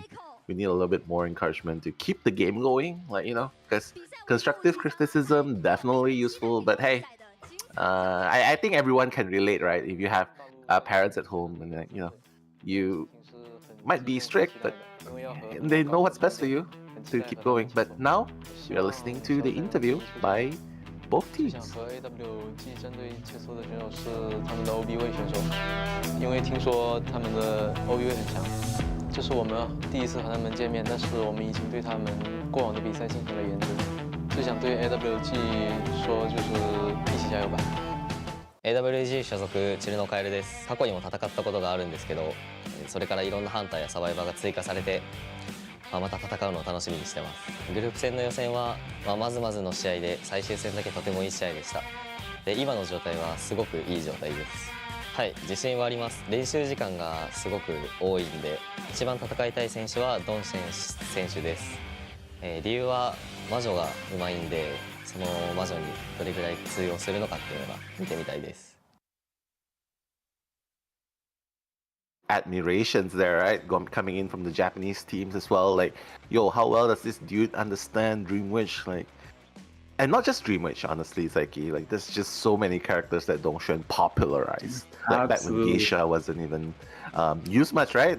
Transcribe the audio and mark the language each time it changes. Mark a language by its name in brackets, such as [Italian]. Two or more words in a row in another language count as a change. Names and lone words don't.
[English] We need a little bit more encouragement to keep the game going, like, you know, because constructive criticism definitely useful. But hey, I think everyone can relate, right? If you have parents at home and you know, you might be strict, but they know what's best for you to keep going. But now we are listening to the interview by both teams. [Chinese] 和 AWG 针对切磋的选手是他们的 OBV 选手，因为听说他们的 OBV 很强，这是我们第一次和他们见面，但是我们已经对他们过往的比赛进行了研究，就想对 AWG 说就是一起加油吧。 [Japanese] AWG 所属チルノカエルです。過去にも戦ったことがあるんですけど、それからいろんなハンターやサバイバーが追加されて、また戦うのを楽しみにしてます。グループ戦の予選は、まずまずの試合で最終戦だけとてもいい試合でした。で、今の状態はすごくいい状態です。はい、自信はあります。練習時間がすごく多いんで、一番戦いたい選手はドンシェン選手です。理由は魔女がうまいんで、その魔女にどれぐらい通用するのかっていうのが見てみたいです。 [English] Admirations there, right? Coming in from the Japanese teams as well. Like, yo, how well does this dude understand Dream Witch? Like, and not just Dream Witch, honestly, Psyche. Like, there's just so many characters that Dongshen popularized. Like back when Geisha wasn't even used much, right?